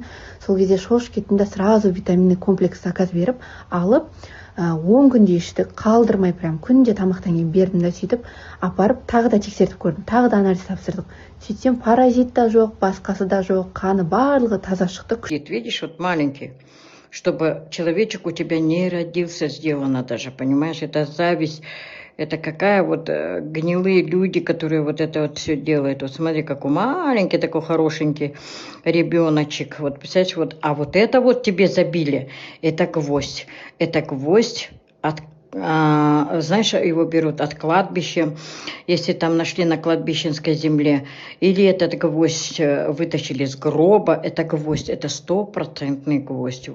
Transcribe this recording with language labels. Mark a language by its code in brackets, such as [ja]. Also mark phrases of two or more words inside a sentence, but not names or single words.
[kk] Сол кезде шошып кеттім да сразу [ru] витаминный комплекс [kk] заказ беріп, алып, 10 күнде іштік, қалдырмай прям күнде тамақтан кейін бердім да, сөйтіп апарып тағы да тексертіп көрдім, тағы да анализ тапсырдық. Сөйтсем паразит та жоқ, басқасы да жоқ, қаны барлығы таза шықты. [ru] Видишь, вот маленький. Чтобы человечек у тебя не родился, сделано даже, понимаешь, это зависть, это какая вот гнилые люди, которые вот это вот все делают. Вот смотри, какой маленький такой хорошенький ребеночек, вот представляешь, вот, а вот это вот тебе забили, это гвоздь от знаешь, его берут от кладбища, если там нашли на кладбищенской земле, или этот гвоздь вытащили с гроба, это гвоздь, это 100% гвоздь.